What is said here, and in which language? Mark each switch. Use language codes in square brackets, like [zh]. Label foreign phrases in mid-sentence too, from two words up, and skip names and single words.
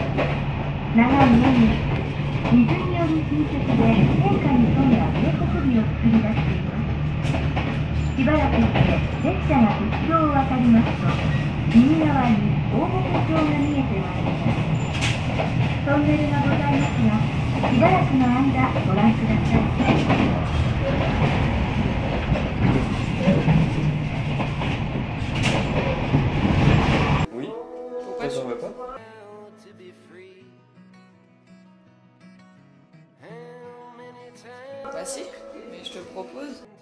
[ja] 長い年月、水による浸食で変化に富んだ渓谷美を作り出しています。しばらくして列車が鉄橋を渡りますと、右側に大牧峡が見えてまいります。トンネルがございますが、しばらくの間ご覧ください。 [fr] Oui. Pourquoi ça ne va pas? Bah si, mais je te propose.